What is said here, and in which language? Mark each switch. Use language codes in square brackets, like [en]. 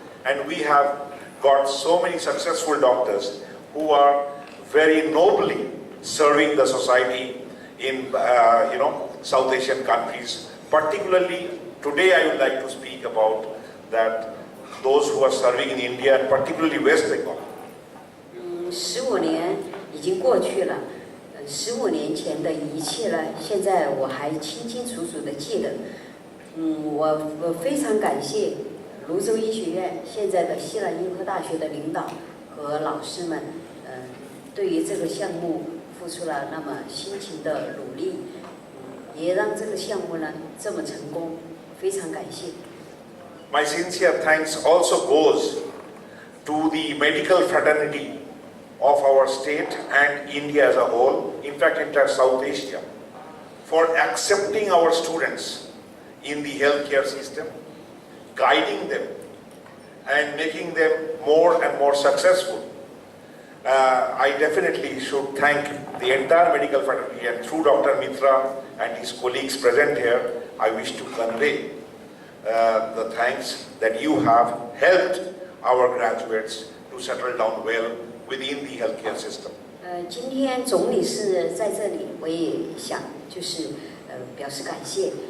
[en] And we have got so many successful doctors who are very nobly serving the society in, South Asian countries. Particularly, today I would like to speak about that those who are serving in India, and particularly West Bengal. [zh] 15年已经过去了，15年前的一切呢，现在我还清清楚楚地记得。我非常感谢泸州医学院现在的西南医科大学的领导和老师们，对于这个项目付出了那么辛勤的努力，也让这个项目呢这么成功，非常感谢。 [en] My sincere thanks also goes to the medical fraternity of our state and India as a whole, in fact entire South Asia, for accepting our students in the healthcare system, guiding them and making them more and more successful. I definitely should thank the entire medical fraternity, and through Dr. Mitra and his colleagues present here, I wish to convey the thanks that you have helped our graduates to settle down well within the healthcare system. [zh] 今天总理是在这里，我也想就是表示感谢。